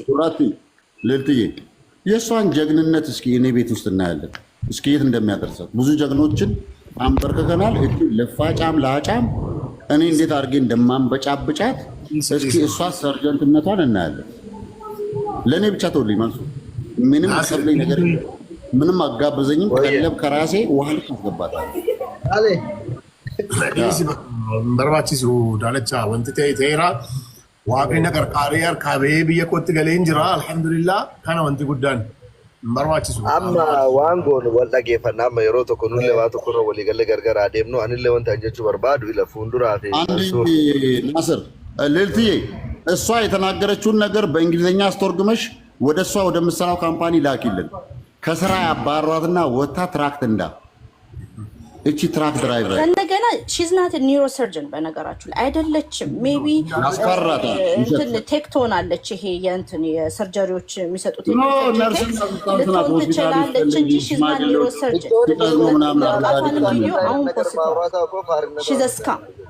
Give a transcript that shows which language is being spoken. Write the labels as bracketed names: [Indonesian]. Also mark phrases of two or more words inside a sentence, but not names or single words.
[Amharic] ልልትዬ የእሷን ጀግንነት እስኪ እኔ ቤት ውስጥ እናያለን። እስኪ የት እንደሚያደርሳት ብዙ ጀግኖችን አንበርክከናል። ለፋጫም ለአጫም እኔ እንዴት አድርጌ እንደማንበጫብጫት እስኪ እሷ ሰርጀንትነቷን እናያለን። ለእኔ ብቻ ተውልኝ መንሱር። ምንም አሰብለኝ ነገር ምንም አጋበዘኝም። ቀለብ ከራሴ ውሃ ልክ አስገባታል። በርባቺሱ ዳለቻ ወንቲ ተራ [Oromo] waaqni na qarqaaree harkaa bahee biyya kootti galee hin jira. Alhamdulillah kana wanti guddaan barbaachisu. Amma waan goonu wal dhageeffannaa amma yeroo tokko nullee waa tokkorra walii galee gargar adeemnu anillee wanta jechuu barbaadu ila fuulduraa fi [Amharic] ናስር ልልትዬ እሷ የተናገረችውን ነገር በእንግሊዝኛ አስተርጉመሽ ወደ እሷ ወደምትሰራው ካምፓኒ ላኪልን። ከስራ ያባሯትና ወታ ትራክት እንዳ እቺ [English] truck driver [Amharic] እንደገና [English] she's not neurosurgeon [Amharic] በነገራችሁ ላይ አይደለችም። ሜቢ እንትን ቴክቶን አለች። ይሄ የእንትን የሰርጀሪዎች የሚሰጡት ልትሆን ትችላለች እንጂ [English] she's not neurosurgeon። [Amharic] አሁን [English] post she's scam